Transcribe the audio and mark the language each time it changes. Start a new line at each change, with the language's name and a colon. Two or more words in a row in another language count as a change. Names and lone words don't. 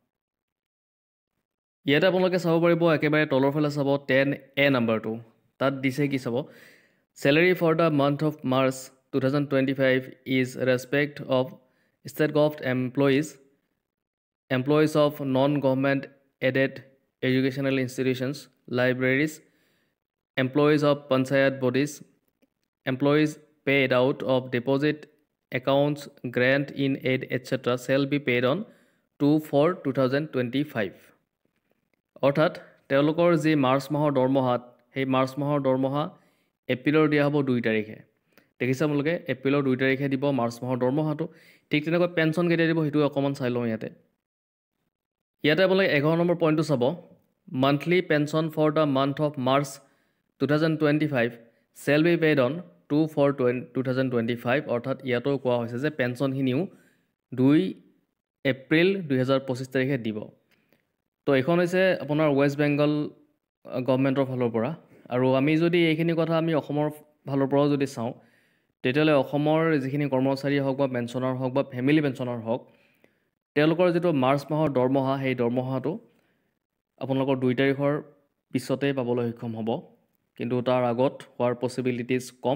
Assamese: ইয়াতে আপোনালোকে চাব পাৰিব একেবাৰে তলৰ ফালে চাব 10A নাম্বাৰটো, তাত দিছে কি চাব,
English: salary for the month of March 2025 in respect of state government employees of non government aided educational institutions, libraries, employees of panchayat bodies, employees paid out of deposit accounts, grant in aid, etc. shall be paid on 2/4/2025.
Assamese: অৰ্থাৎ তেওঁলোকৰ যি মাৰ্চ মাহৰ দৰমহাত সেই মাৰ্চ মাহৰ দৰমহা এপ্ৰিলৰ দিয়া হ'ব 2 তাৰিখে। দেখিছে আপোনালোকে এপ্ৰিলৰ 2 তাৰিখে দিব মাৰ্চ মাহৰ দৰমহাটো। ঠিক তেনেকৈ পেঞ্চন কেতিয়া দিব সেইটো অকণমান চাই লওঁ। ইয়াতে আপোনালোকে 11 নম্বৰ পইণ্টটো চাব,
English: monthly pension for the month of March 2025 shall be paid on 2/4/2025।
Assamese: অৰ্থাৎ ইয়াতো কোৱা হৈছে যে পেঞ্চনখিনিও 2 এপ্ৰিল 2025 তাৰিখে দিব। তো এইখন হৈছে আপোনাৰ ৱেষ্ট বেংগল গভৰ্ণমেণ্টৰ ফালৰ পৰা। আৰু আমি যদি এইখিনি কথা আমি অসমৰ ফালৰ পৰাও যদি চাওঁ তেতিয়াহ'লে অসমৰ যিখিনি কৰ্মচাৰী হওক বা পেঞ্চনাৰ হওক বা ফেমিলি পেঞ্চনাৰ হওক তেওঁলোকৰ যিটো মাৰ্চ মাহৰ দৰমহা সেই দৰমহাটো আপোনালোকৰ 2 তাৰিখৰ পিছতেই পাবলৈ সক্ষম হ'ব, কিন্তু তাৰ আগত হোৱাৰ পচিবিলিটিজ কম।